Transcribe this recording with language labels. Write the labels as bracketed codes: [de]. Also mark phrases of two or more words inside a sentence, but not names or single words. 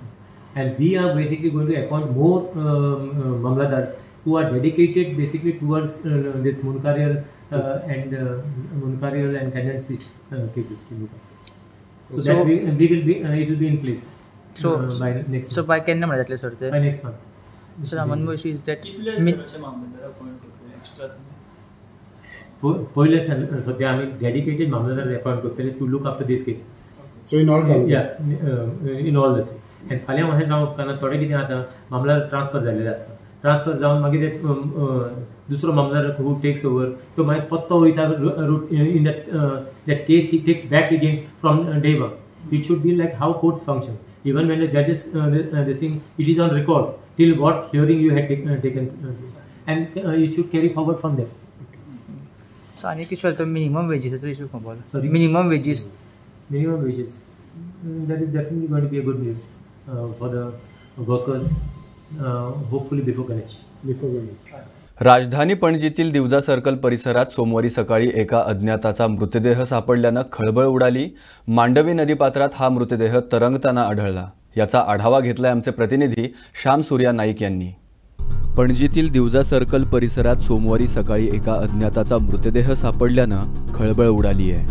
[en] And we are basically going to appoint more mamladars who are dedicated basically towards this Munkarial and tenancy cases to look after. So that we will be it will be in place. So by next so by [kok] kenna म्हणा जातले सर ते [en] by next month. Mr. Raman Moshi is that [kok] पहिले सध्या आम्ही डेडिकेटेड मामलेदार अपॉइंट करतले [en] to look after these cases. So in all Yes, in all this. [kok] And फाल्यां अशें जावप कारण थोडे कितें आतां मामलेदार ट्रान्सफर जाल्लेले आसता. ट्रान्सफर जावन मागीर दुसरो मामलेदार [en] who takes over [kok] तो मागीर पत्तो वयता [en] in that case he takes back again from day one. It should be like how courts function. Even when the judges this thing, it is on record till what hearing you had taken and it should carry forward from there. So any issue to minimum wages issue come. Sorry, minimum wages. Minimum wages. That is definitely going to be a good news for the workers. Hopefully before Ganesh. [mr] राजधानी पणजीतील दिवजा सर्कल परिसरात सोमवारी सकाळी एका अज्ञाताचा मृतदेह सापडल्यानं खळबळ उडाली. मांडवी नदीपात्रात हा मृतदेह तरंगताना आढळला. याचा आढावा घेतलाय आमचे प्रतिनिधी श्याम सूर्या नाईक यांनी. पणजीतील दिवजा सर्कल परिसरात सोमवारी सकाळी एका अज्ञाताचा मृतदेह सापडल्यानं खळबळ उडाली आहे.